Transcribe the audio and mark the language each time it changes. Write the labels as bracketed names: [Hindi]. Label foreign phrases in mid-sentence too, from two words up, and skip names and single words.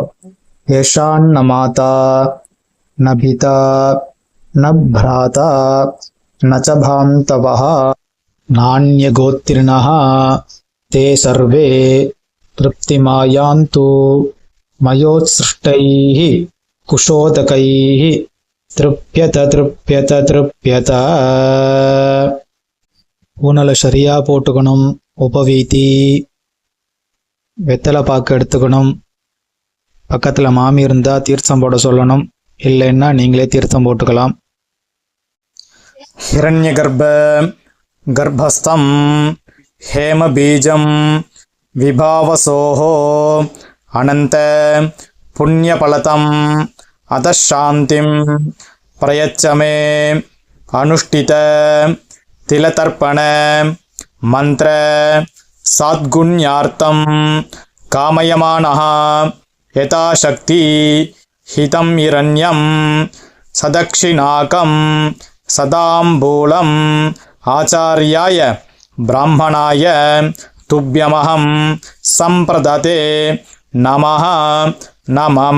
[Sanskrit] एषां न माता न पिता न भ्राता न च बान्धवाः नान्यगोत्रिणः ते सर्वे तृप्तिमायान्तु मयोत्सृष्टैः कुशोदकैः तृप्यत तृप्यत तृप्यत. [Tamil] ஊனலை சரியா போட்டுக்கணும். உபவீதி வெத்தலை பாக்கு எடுத்துக்கணும். பக்கத்தில் மாமி இருந்தால் தீர்த்தம் போட சொல்லணும். இல்லைன்னா நீங்களே தீர்த்தம் போட்டுக்கலாம். [Sanskrit] हिरण्यगर्भ गर्भस्थं हेमबीजं विभावसोः अनन्त पुण्यफलतम् अतः शान्तिं प्रयच्छ मे अनुष्ठित तिलतर्पण मंत्र सद्गुण्यार्थं कामयमानः यथाशक्ति हितं हिरण्यं सदक्षिणाकं सदाम्बूलम् आचार्याय ब्राह्मणाय तुभ्यमहं संप्रदते नमः नमः.